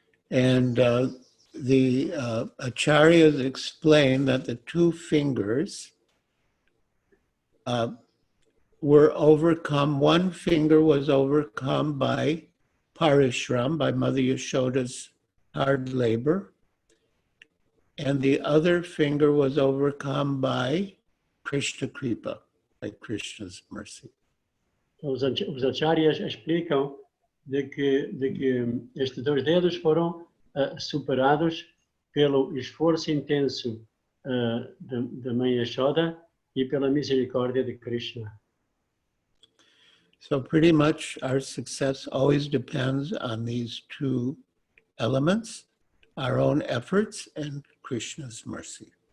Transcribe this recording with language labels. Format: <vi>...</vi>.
<en>And the acharyas explain that the 2 fingers were overcome. 1 finger was overcome by parishram, by Mother Yashoda's hard labor, and the other finger was overcome by Krishna Kripa, by Krishna's mercy.</en> <pt>Os acharyas explicam de que estes 2 dedos foram superados pelo esforço intenso da mãe Yashoda e pela misericórdia de Krishna.</pt> <en>So pretty much our success always depends on these 2 elements, our own efforts and Krishna's mercy.</en>